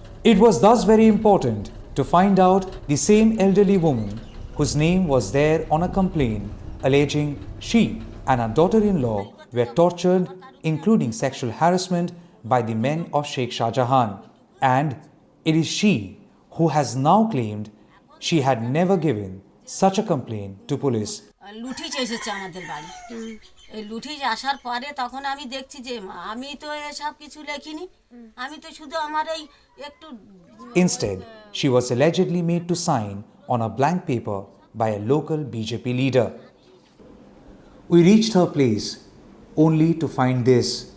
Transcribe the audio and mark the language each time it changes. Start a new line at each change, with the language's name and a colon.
English: It was thus very important to find out the same elderly woman whose name was there on a complaint alleging she and her daughter-in-law were tortured, including sexual harassment by the men of Seikh Shahjahan. And it is she who has now claimed she had never given such a complaint to police.
Bangla: লুঠিজ এসেছে আমাদের বাড়ি। এই লুঠিজ আসার পরে তখন আমি দেখছি যে আমি তো এসব কিছু লেখিনি, আমি তো শুধু আমার এই একটু।
English: Instead, she was allegedly made to sign on a blank paper by a local BJP leader. We reached her place only to find this.